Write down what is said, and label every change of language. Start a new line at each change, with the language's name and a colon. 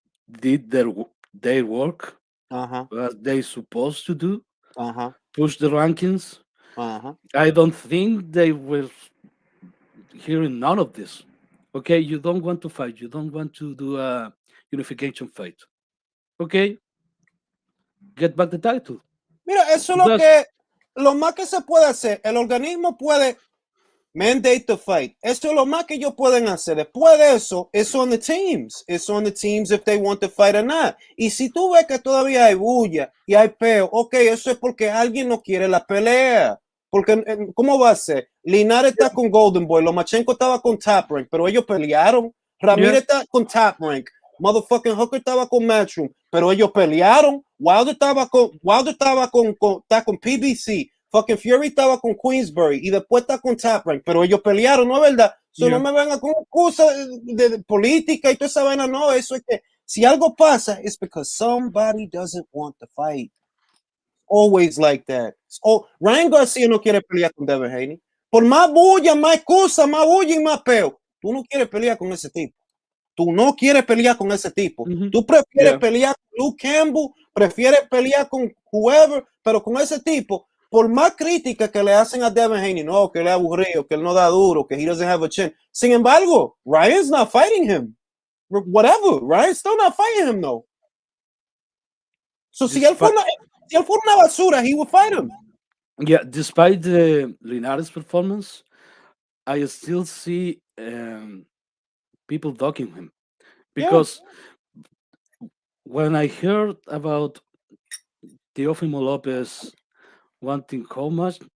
English: did their work as they supposed to do, push the rankings, I don't think they were hearing none of this. Okay, you don't want to fight, you don't want to do a unification fight. Okay, get back the title.
Spanish: Mira, eso es lo más que se puede hacer. El organismo puede
English: mandate the fight.
Spanish: Esto es lo más que ellos pueden hacer. Después de eso,
English: it's on the teams. It's on the teams if they want to fight or not.
Spanish: Y si tú ves que todavía hay bulla y hay peo, ok, eso es porque alguien no quiere la pelea. Porque, ¿cómo va a ser? Linares está con Golden Boy, Lomachenko estaba con Top Rank, pero ellos pelearon. Ramírez está con Top Rank. Motherfucking Hooker estaba con Matchroom, pero ellos pelearon. Wilder está con PBC. Fucking Fury estaba con Queensbury y después está con Top Rank, pero ellos pelearon, ¿no es verdad? So no me vengan con cosas de política y toda esa vaina, no. Eso es que si algo pasa,
English: it's because somebody doesn't want to fight. Always like that. Oh, Ryan García
Spanish: no quiere pelear con
English: Devin Haney.
Spanish: Por más bulla, más excusa, más bulla y más peo. Tú no quieres pelear con ese tipo. Tú no quieres pelear con ese tipo. Tú prefieres pelear con Luke Campbell, prefieres pelear con whoever, pero con ese tipo, por más crítica que le hacen a Devin Haney, no, que él es aburrido, que él no da duro, que
English: he doesn't have a chin.
Spanish: Sin embargo,
English: Ryan's not fighting him. Whatever, Ryan's still not fighting him, though.
Spanish: So si él fue una basura,
English: he would fight him. Yeah, despite the Linares performance, I still see people dogging him because when I heard about Teofimo Lopez wanting how much?